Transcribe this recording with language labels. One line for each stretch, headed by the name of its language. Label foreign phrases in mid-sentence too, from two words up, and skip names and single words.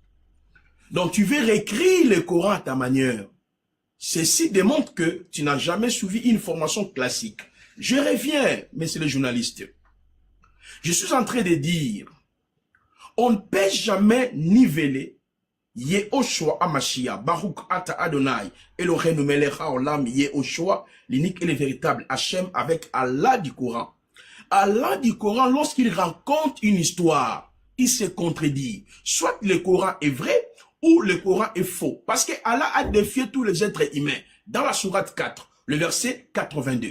French: Donc, tu veux réécrire le Coran à ta manière. Ceci démontre que tu n'as jamais suivi une formation classique. Je reviens, messieurs les journalistes. Je suis en train de dire, on ne peut jamais niveler Yehoshua Amashia,
Hebrew: ברוך אתה אדוני, אלוהינו מלך העולם,
French: Yehoshua, l'unique et le véritable Hachem, avec Allah du Coran. Allah du Coran, lorsqu'il raconte une histoire, il se contredit. Soit le Coran est vrai, ou le Coran est faux. Parce que Allah a défié tous les êtres humains. Dans la sourate 4, le verset 82.